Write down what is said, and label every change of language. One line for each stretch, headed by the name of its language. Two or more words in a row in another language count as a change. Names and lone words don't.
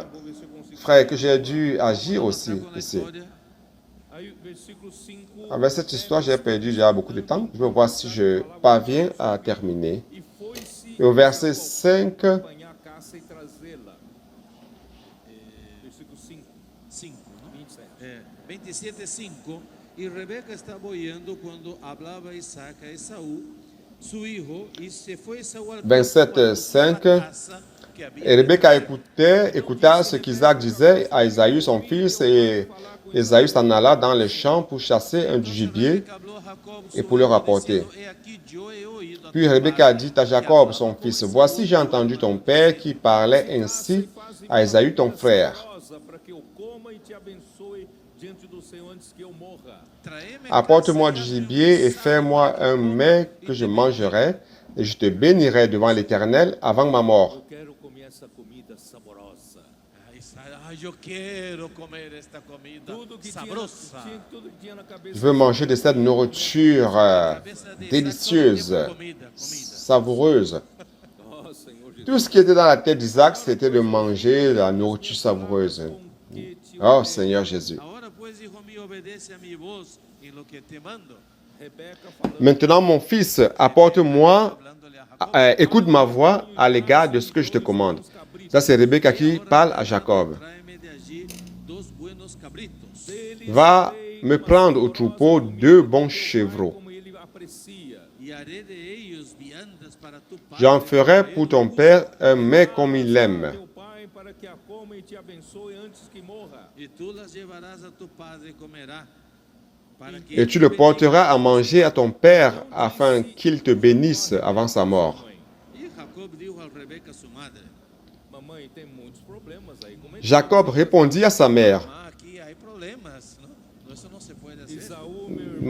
Portuguese: tempo, vou ver se eu consigo.
French: frère, que j'ai dû agir aussi
Spanish: Con la
French: ici.
Spanish: historia,
Portuguese: Aí, versículo 5.
French: Avec cette histoire, j'ai perdu déjà beaucoup de temps. Je vais voir si je parviens à terminer.
Portuguese: E foi-se
French: Et au verset 5,
Portuguese: acompanhar a caça e trazê-la.
Spanish: Versículo 5, 5, ¿no? 27. 27:5. Y Rebeca estaba oyendo cuando hablaba Isaac a Esaú, su hijo, y se fue Esaú al campo 27:5. a la casa que había
French: et Rebecca
Spanish: preparado.
French: écouta ce qu'Isaac disait à Ésaü, son fils, et Ésaü s'en alla dans les champs pour chasser un du gibier.
Spanish: Rebeca habló a Jacob,
French: et
Spanish: su
French: pour le
Spanish: hijo,
French: rapporter.
Spanish: diciendo, "He aquí, yo he oído a
French: Puis
Spanish: tu
French: Rebecca
Spanish: padre
French: dit à Jacob, son fils, voici j'ai entendu ton père qui parlait ainsi à Ésaü, ton frère.
Portuguese: Para que eu coma e te abençoe diante do Senhor antes que eu morra.
Spanish: Traeme
French: Apporte-moi du
Spanish: casa
French: gibier et fais-moi un mets que je mangerai, et je te bénirai devant l'Éternel avant ma mort.
Portuguese: Eu quero comer essa comida saborosa.
Spanish: Ay, yo quiero comer esta comida
Portuguese: Tudo que
Spanish: sabrosa.
Portuguese: tudo que tinha na cabeça.
French: Je veux manger de cette nourriture délicieuse, savoureuse.
Portuguese: Oh, Senhor Jesus.
French: Tout ce qui était dans la tête d'Isaac, c'était de manger la nourriture savoureuse.
Portuguese: Banquete,
French: Oh Seigneur Jésus.
Spanish: Ahora pues, hijo mío, obedece a mi voz en lo que te mando.
Portuguese: Rebeca falando.
French: Maintenant, mon fils, apporte-moi,
Spanish: Hablándole a Jacob.
French: écoute ma voix à l'égard de ce que je te commande. Ça, c'est Rebecca qui parle à Jacob.
Spanish: Tráeme de allí 2 buenos cabritos.
Portuguese: Deles
French: Va
Portuguese: farei me uma
French: prendre au
Portuguese: saborosa
French: troupeau
Portuguese: comida
French: 2
Portuguese: como
French: bons
Portuguese: meu pai,
French: chevreaux.
Portuguese: como ele aprecia.
Spanish: Y haré de ellos viandas para tu padre.
French: J'en ferai pour ton père un mets comme il l'aime.
Portuguese: Meu pai, para que a coma e te abençoe antes que morra.
Spanish: Y tú las llevarás a tu padre y comerá.
Portuguese: Para que
French: Et tu le porteras à manger à ton père afin qu'il te bénisse avant sa mort.
Spanish: Y Jacob dijo a Rebeca, su madre:
Portuguese: Mamãe, tem muitos problemas aí. Como é que
French: Jacob répondit à sa mère,
Spanish: "Ah, aquí hay problemas, ¿no? Eso no se puede hacer.
Portuguese: Esaú, meu irmão,